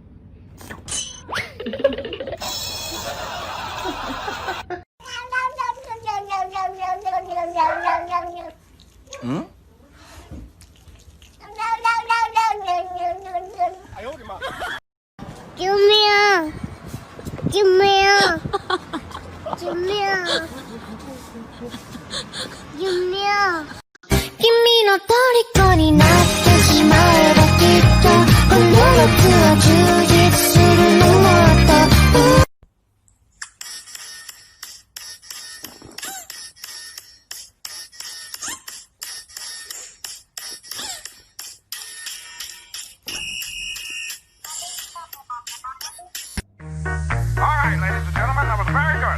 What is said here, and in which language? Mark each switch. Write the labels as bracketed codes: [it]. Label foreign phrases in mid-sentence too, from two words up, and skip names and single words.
[zh] 嗯？哎呦我的妈！救命！救命！救命！救命！ [ja] 君の虜になってしまえばきっとこの夏は充実するのもっと。 [en] All right, ladies and gentlemen, that was very good.